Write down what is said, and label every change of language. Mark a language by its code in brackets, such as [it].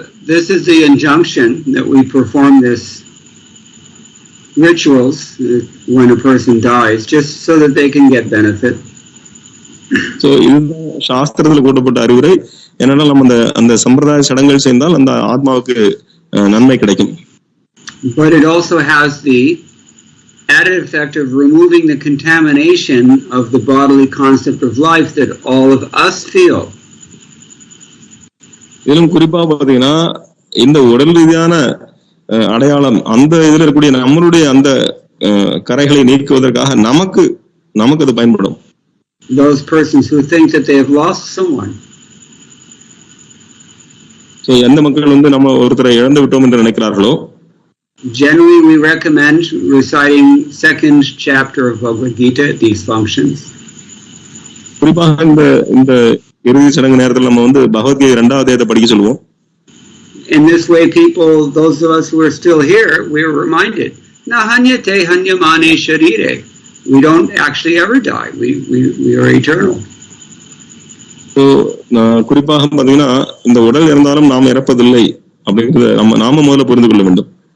[en] This is the injunction that we perform this rituals when a person dies, just so that they can get benefit. [ta] So இதுதான் சாஸ்திரத்துல கூட்டப்பட்ட அறிவுரை. என்னன்னா நம்ம அந்த சம்பிரதாய சடங்குகள் செய்தால் அந்த ஆத்மாவுக்கு நன்மை கிடைக்கும். [en] But it also has the added effect of removing the contamination of the bodily concept of life that all of us feel. [ta] இதிலும் குறிப்பா பாத்தீங்கன்னா இந்த உடல் ரீதியான அடையாளம், அந்த இதுல இருக்கக்கூடிய நம்மளுடைய அந்த கரைகளை நீக்குவதற்காக நமக்கு அது பயன்படும். [en] Those persons who think that they have lost someone. [ta] So எந்த மக்கள் நம்ம ஒருத்தரை இழந்து விட்டோம் என்று நினைக்கிறார்களோ, [en] generally we recommend reciting second chapter of Bhagavad Gita at these functions. [ta] குறிப்பாக இந்த இறுதி சடங்கு நேரத்தில் நம்ம பகவத்கீதை 2வது அத்தியாயத்தை படிக்க சொல்லுவோம். [en] In this way, people, those of us who are still here, we are reminded, [sa] na hanyate hanyamane sharire. [en] We don't actually ever die. We are eternal. [ta] So குறிப்பாக பாத்தீங்கன்னா இந்த உடல் இருந்தாலும் நாம் இறப்பதில்லை அப்படிங்கறத நாம முதல்ல புரிந்து கொள்ள வேண்டும்.